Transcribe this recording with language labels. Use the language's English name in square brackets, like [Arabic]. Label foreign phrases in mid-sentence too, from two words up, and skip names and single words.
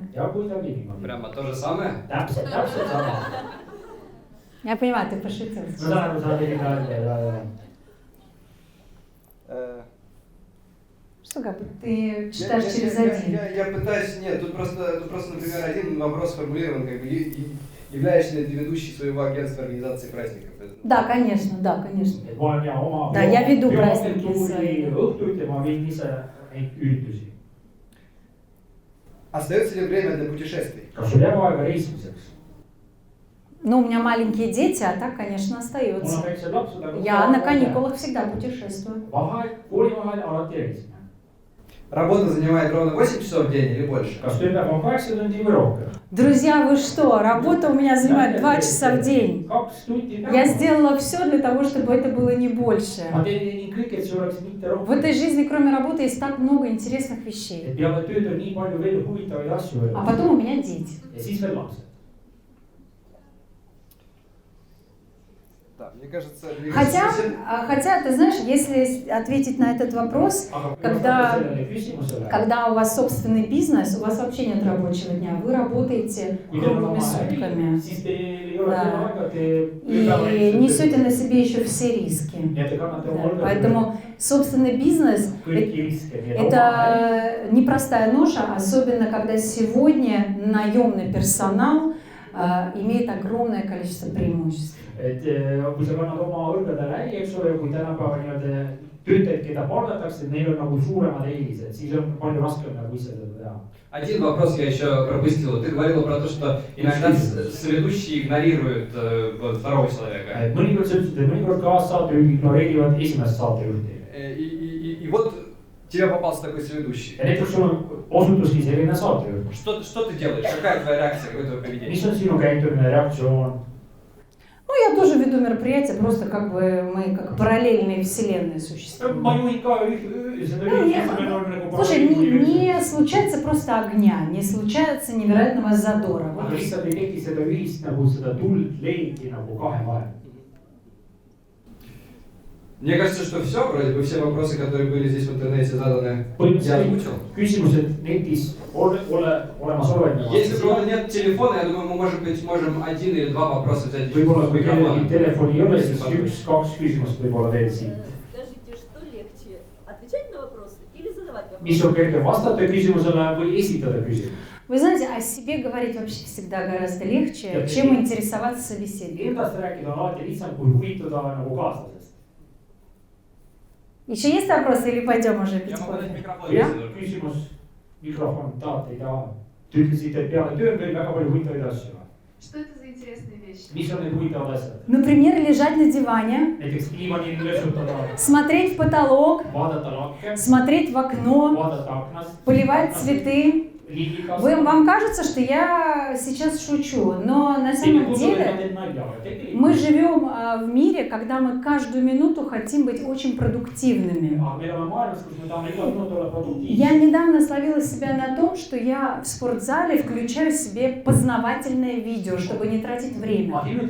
[Estonian] Ja kuidagi niimoodi. [Russian] Прямо то же самое? [Estonian] Täpselt sama. [Russian] Я понимаю, ты пошутил. [Estonian] Ma saan aru, sa tegid nalja. [Russian] Что, как бы, ты читаешь через один? Я пытаюсь, нет, тут просто, например, один вопрос сформулирован, как бы, являешься ли ты ведущей своего агентства организации праздников? Да, конечно, да, конечно. [Estonian] Et ma olen ja oma [Russian] Да, я веду праздники [Estonian] bioagentuuri õhtuid ja ma viin ise neid üritusi. [Russian] Остается ли время для путешествий? [Estonian] Kas sul jääb aega reisimiseks? [Russian] Ну, у меня маленькие дети, а так, конечно, [Estonian] Mul on [Russian] остается. [Estonian] väiksed lapsed, aga [Russian] Я на каникулах всегда путешествую. [Estonian] vaheaeg, koolivahel alati reisime. [Russian] Работа занимает ровно 8 часов в день или больше? [Estonian] Kas tööpäev on 8 tundi või rohkem? [Russian] Друзья, вы что? Работа у меня занимает 2 часа в день. [Estonian] 2 tundi [Russian] Я [Estonian] päevas. [Russian] сделала все для того, чтобы это было не больше. [Estonian] Ma teen kõik, et see oleks mitte [Russian] В [Estonian] rohkem. [Russian] этой жизни, кроме работы, есть так много интересных вещей. [Estonian] Et peale tööd on nii palju veel huvitavaid asju [Russian] А [Estonian] veel. [Russian] потом у меня дети. [Estonian] Ja siis veel lapsed. [Russian] Да, мне кажется... Хотя, ты знаешь, если ответить на этот вопрос, [Estonian] Aga [Russian] Когда- [Estonian] sellele küsimusele, [Russian] когда у вас собственный бизнес, у вас вообще нет рабочего дня, вы работаете [Estonian] kui teil on [Russian] круглыми [Estonian] oma äri, [Russian] сутками [Estonian] siis teil ei ole [Russian] Да. [Estonian] aega, te [Russian] и несете на себе еще все риски. [Estonian] ja te kannate [Russian] Да, [Estonian] oma [Russian] Поэтому собственный бизнес [Estonian] kõiki riske. [Russian] это непростая ноша, особенно когда сегодня наемный персонал имеет огромное количество преимуществ. [Estonian] et kui sa kannad oma õlgadele äri, eks ole, kui tänapäeval nii-öelda töötajaid, keda palgatakse, neil on nagu suuremad eelised, siis on palju raskem nagu ise seda teha. [Russian] Один вопрос я еще пропустил. Ты говорила про то, что иногда соведущие игнорируют второго человека. [Estonian] mõnikord sa ütlesid, et mõnikord kaassaatejuhid ignoreerivad esimest saatejuhti. [Russian] И вот тебе попался такой соведущий. [Estonian] ja näiteks sul on osutuski selline saatejuht. [Russian] Что ты делаешь? Какая твоя реакция, какое твое поведение? [Estonian] mis on sinu käitumine, reaktsioon? [Russian] Ну, я тоже веду мероприятия, просто как бы мы как параллельные вселенные существуют. [Estonian] ma juhin ka seda üritust, meil on nagu [Russian] Слушай, не случается просто огня, не случается невероятного задора. [Estonian] aga lihtsalt ei teki seda ühist nagu seda tuld leiti nagu kahe vahel. [Russian] Мне кажется, что все, вроде бы все вопросы, которые были здесь в интернете заданы, я [Estonian] põhimõtteliselt [Russian] озвучил. [Estonian] küsimused netis olemas olevad. [Russian] Если у кого-то нет телефона, я думаю, мы, может быть, можем 1 или 2 вопроса взять. [Estonian] Võib-olla kui kellelgi telefoni ei ole, siis 1-2 küsimust võib-olla veel siin. [Russian] Скажите, что легче, отвечать на вопросы или задавать вопросы? [Estonian] Mis on kergem vastata küsimusele või esitada küsimus? [Russian] Вы знаете, о себе говорить вообще всегда гораздо легче, чем интересоваться собеседником. [Estonian] Endast rääkida on alati lihtsam kui huvituda nagu kaaslasest. [Russian] Еще есть вопросы или пойдем уже пить Я могу дать кофе? микрофон. [Estonian] Jah. Küsimus, mikrofon, tahate, ei taha. Te ütlesite, et peale töö on veel väga palju huvitavaid asju. [Russian] Что это за интересные вещи? [Estonian] Mis on need huvitavad asjad? [Russian] Например, лежать на диване, [Estonian] Näiteks diivanil löösutada, [Russian] смотреть в потолок, [Estonian] vaadata lakke, [Russian] смотреть в окно, [Estonian] vaadata aknast, [Russian] поливать цветы. Вам кажется, что я сейчас шучу, но на самом деле мы живем в мире, когда мы каждую минуту хотим быть очень продуктивными. Я недавно словила себя на том, что я в спортзале включаю себе познавательное видео, чтобы не тратить время.